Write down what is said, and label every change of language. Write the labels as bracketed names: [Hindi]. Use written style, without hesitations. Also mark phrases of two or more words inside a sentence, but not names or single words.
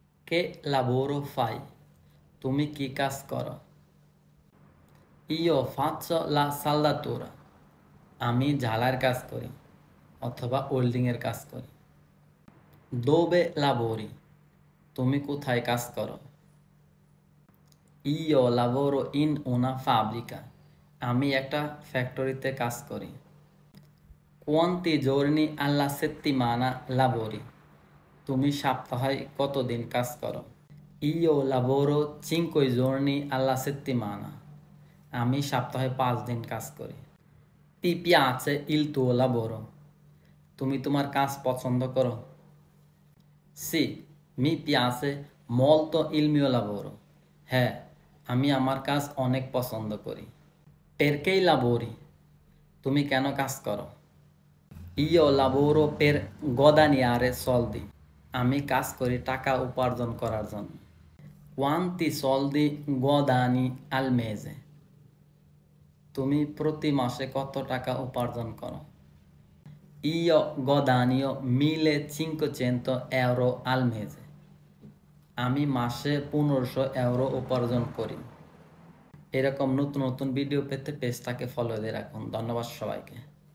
[Italian] Che lavoro fai? [Bangla] তুমি কি কাজ করো? [Italian] Io faccio la saldatura. [Bangla] আমি ঝালার কাজ করি অথবা ওয়েল্ডিং এর কাজ করি। [Italian] Dove lavori? [Bangla] তুমি কোথায় কাজ করো? [Italian] Io lavoro in una fabbrica. [Bangla] আমি একটা ফ্যাক্টরিতে কাজ করি। [Italian] Quanti giorni alla settimana lavori? [Bangla] তুমি সপ্তাহে কতদিন কাজ করো? [Italian] Io lavoro 5 giorni alla settimana. [Bangla] আমি সপ্তাহে 5 দিন কাজ করি। [Italian] Ti piace il tuo lavoro? [Bangla] তুমি তোমার কাজ পছন্দ করো? [Italian] Sì, mi piace molto il mio lavoro. [Bangla] হ্যাঁ, আমি আমার কাজ অনেক পছন্দ করি। [Italian] Perché lavori? [Bangla] তুমি কেন কাজ করো? [Italian] Io lavoro per guadagnare soldi. [Bangla] আমি কাজ করি টাকা উপার্জন করার জন্য। [Italian] Quanti soldi guadagni al mese? [Bangla] তুমি প্রতি মাসে কত টাকা উপার্জন করো? [Italian] Io guadagno 1500 euro al mese. [Bangla] আমি মাসে 1500 euro উপার্জন করি। এরকম নতুন নতুন ভিডিও পেতে পেজটাকে ফলো দিয়ে রাখুন। ধন্যবাদ সবাইকে।